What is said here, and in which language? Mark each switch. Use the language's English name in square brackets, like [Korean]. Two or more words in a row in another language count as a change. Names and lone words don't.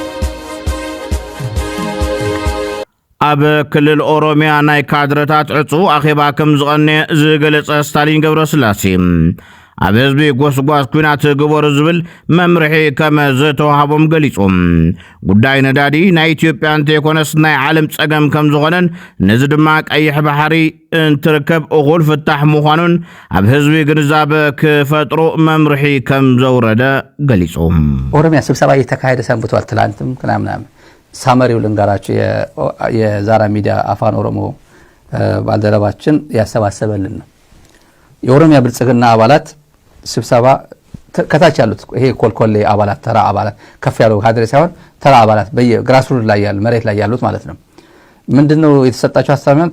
[Tigrinya] ኣብ ክልል ኦሮሚያ ናይ ካድረታት ዕፁ ኣኼባ ከም ዝቐንየ ዝገለጸ ስታሊን ገብረስላሴ ኣብ ህዝቢ ጎስጓስ ኩናት ግበሩ ዝብል መምርሒ ከም ዝተዋሃቦም ገሊፆም ጉዳይ ነዳዲ ናይ ኢትዮጵያ እንተይኮነስ ናይ ዓለም ፀገም ከም ዝኾነን ነዚ ድማ ቀይሕ ባሕሪ እንትርከብ እኹል ፍታሕ ምዃኑን ኣብ ህዝቢ ግንዛበ ክፈጥሩ መምርሒ ከም ዘውረደ ገሊፆም። [Amharic] ኦሮሚያ ስብሰባ እየተካሄደ ሰንብቷል። ትላንትም ምናምን ሳመሪው ልንገራችሁ። የዛራ ሚዲያ አፋን ኦሮሞ ባልደረባችን ያሰባሰበልን ነው። የኦሮሚያ ብልጽግና አባላት ስብሰባ ከታች ያሉት ይሄ ኮልኮሌ አባላት ተራ አባላት ከፍ ያለው ካድሬ ሳይሆን ተራ አባላት በግራስሩት ላይ ያሉ መሬት ላይ ያሉት ማለት ነው። ምንድነው የተሰጣቸው አስተምሮት?